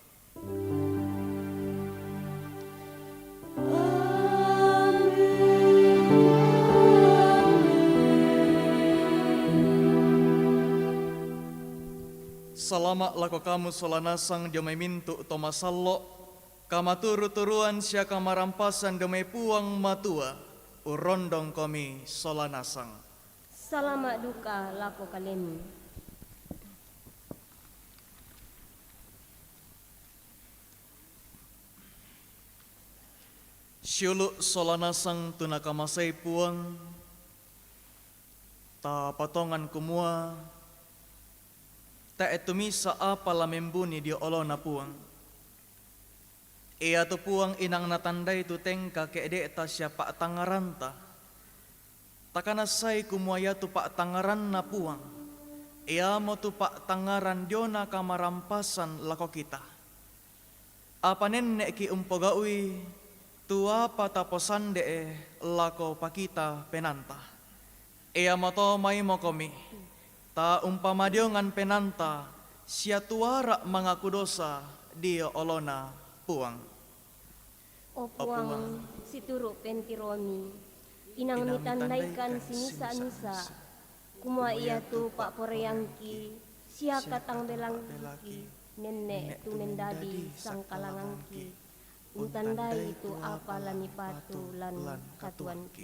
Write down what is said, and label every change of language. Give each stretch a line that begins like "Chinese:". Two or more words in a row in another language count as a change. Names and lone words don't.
Toraja-Sa'dan: Salama lako kamu solanasang jomai mintu toma salok kama turu-turuan siya kamarampasan demai puang matua urondong kami solanasang. Salama duka lako kalemi. Syuluk solanasang tunakamasay puang ta patongan kumua ta etumisa apa la membuni di olona puang. Ia tu puang inang natandai tu tengka keede ta siapa tangaranta. Takana say kumuaya tu pak tangaran na puang. Ia mo tu pak tangaran diona kamarampasan lako kita. Apa nenek ki umpogaui tu apa taposan de lako pakita penanta. Ia mo to mai mo komi. Ta umpamadiongan penanta sia tuara mangaku dosa dia olona puang. O puang situru pentiromi inang mitandaikan si misa-misa Kumua iya tu pak poreyangki, sia katang belangki, nenek tu mendadi sang kalangangki, untandai tu apa lami patu lan katuanki.